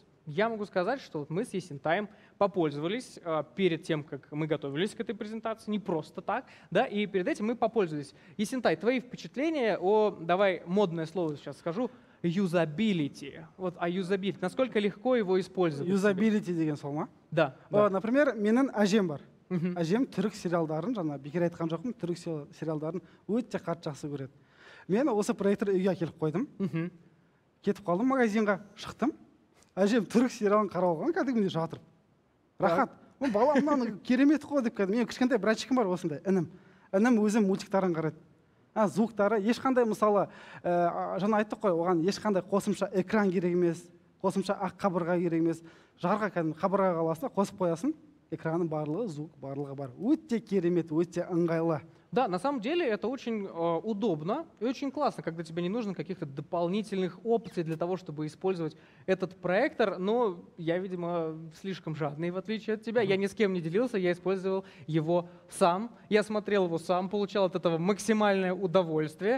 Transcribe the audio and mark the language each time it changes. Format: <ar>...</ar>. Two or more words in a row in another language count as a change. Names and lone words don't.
<ru>Я могу сказать, что вот мы с Есентаем попользовались перед тем, как мы готовились к этой презентации, не просто так, да, и перед этим мы попользовались. Есентай, твои впечатления о, давай модное слово сейчас скажу, юзабилити. Вот о юзабилити. Насколько легко его использовать?</ru> <kk>Юзабилити деген сол ма?</kk> <ru>Да. да.</ru> <kk>Например, менің әжем бар. Мгм. Әжем түрік сериалдарын, жаңа бекер айтқан жоқпын, түрік сериалдарын өте қатты жақсы көреді. Мен осы проектор үйге әкеліп қойдым. Мгм. Кетіп қалдым магазинға, шықтым. Әжем түрік сериалын қарап алған, кәдімгідей жатыр. Рахат. Ол балам мынаны керемет қой деп кәдімгі. Мен кішкентай братчикім бар осындай, інім. Інім өзім мультиктарын қарайды. Звуктары, ешқандай мысалы, жаңа айттық қой, оған ешқандай қосымша экран керек емес, қосымша ақ қабырға керек емес. Жарға кәдімгі қабырғаға аласың, қосып қоясың, экранның барлығы, звук барлығы бар. Өте керемет, өте ыңғайлы.</kk> <ru>Да, на самом деле это очень удобно и очень классно, когда тебе не нужно каких-то дополнительных опций для того, чтобы использовать этот проектор. Но я, видимо, слишком жадный, в отличие от тебя. Я ни с кем не делился, я использовал его сам. Я смотрел его сам, получал от этого максимальное удовольствие.</ru>